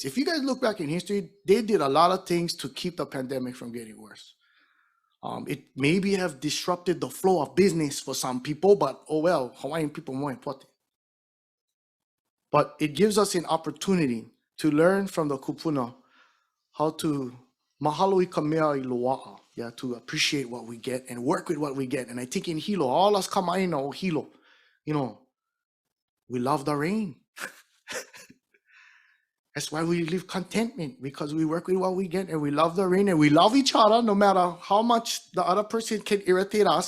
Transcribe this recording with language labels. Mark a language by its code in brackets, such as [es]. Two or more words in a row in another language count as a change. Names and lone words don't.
[en] If you guys look back in history, they did a lot of things to keep the pandemic from getting worse. It maybe have disrupted the flow of business for some people, but oh well, Hawaiian people more important. But it gives us an opportunity to learn from the kupuna how to [haw] mahalo I ka mea I loa'a, [en] yeah, to appreciate what we get and work with what we get. And I think in Hilo, all us [haw] kamaina o Hilo, [en] you know, we love the rain. That's why we live contentment, because we work with what we get and we love the rain and we love each other no matter how much the other person can irritate us.